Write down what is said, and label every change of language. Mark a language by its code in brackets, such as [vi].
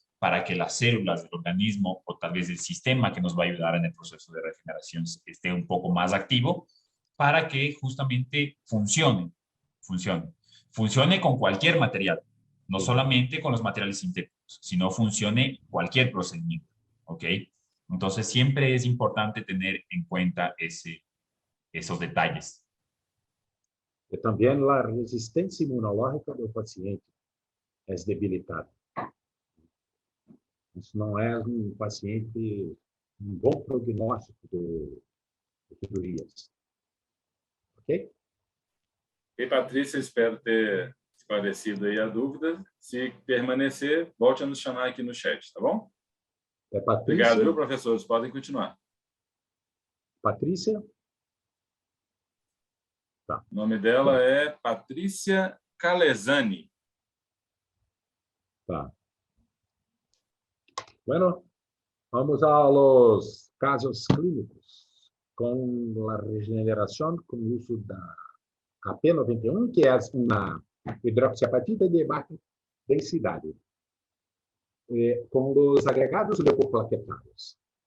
[es] para que las células del organismo o tal vez el sistema que nos va a ayudar en el proceso de regeneración esté un poco más activo para que justamente funcione con cualquier material, no solamente con los materiales sintéticos, sino funcione cualquier procedimiento, ¿ok? Entonces siempre es importante tener en cuenta esos detalles. [pt] E também a resistência imunológica do paciente é debilitada. Isso não é paciente, bom prognóstico de cirurgias. Ok? E Patrícia, espero ter esclarecido aí a dúvida. Se permanecer, volte a nos chamar aqui no chat, tá bom? É Patrícia. Obrigado, viu, professores? Podem continuar. Patrícia? Tá. O nome dela é Patrícia Calesani. Tá. [es] Bueno, vamos a los casos clínicos con la regeneración con uso de AP91, que es una hidroxiapatita de baja densidad, con los agregados leucoplaquetados.